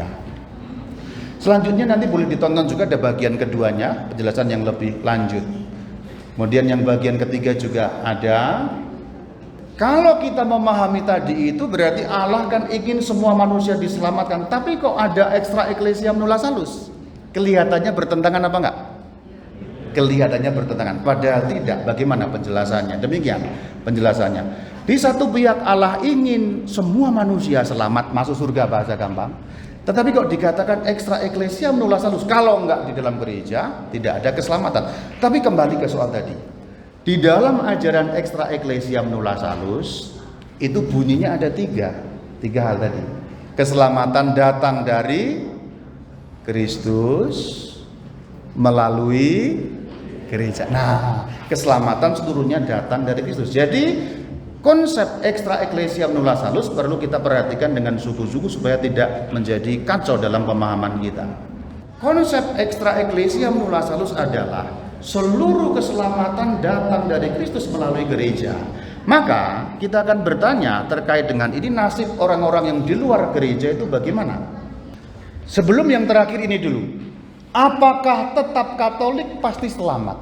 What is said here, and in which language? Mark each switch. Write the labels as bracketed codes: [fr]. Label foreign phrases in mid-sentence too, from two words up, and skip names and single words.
[id] Selanjutnya nanti boleh ditonton juga ada bagian keduanya, penjelasan yang lebih lanjut. Kemudian yang bagian ketiga juga ada. Kalau kita memahami tadi itu berarti Allah kan ingin semua manusia diselamatkan. Tapi kok ada [la] extra ecclesia nulla salus? [id] Kelihatannya bertentangan apa enggak? Kelihatannya bertentangan, padahal tidak. Bagaimana penjelasannya? Demikian penjelasannya. Di satu pihak Allah ingin semua manusia selamat masuk surga, bahasa gampang. Tetapi kok dikatakan [la] extra ecclesia nulla salus, [id] kalau enggak di dalam gereja tidak ada keselamatan. Tapi kembali ke soal tadi. Di dalam ajaran [la] extra ecclesia nulla salus [id] itu bunyinya ada tiga hal tadi. Keselamatan datang dari Kristus melalui gereja. Nah, keselamatan seluruhnya datang dari Kristus. Jadi konsep [la] extra ecclesia nulla salus [id] perlu kita perhatikan dengan sungguh-sungguh supaya tidak menjadi kacau dalam pemahaman kita. Konsep [la] extra ecclesia nulla salus [id] adalah seluruh keselamatan datang dari Kristus melalui gereja. Maka kita akan bertanya terkait dengan ini, nasib orang-orang yang di luar gereja itu bagaimana? Sebelum yang terakhir ini dulu, apakah tetap Katolik pasti selamat?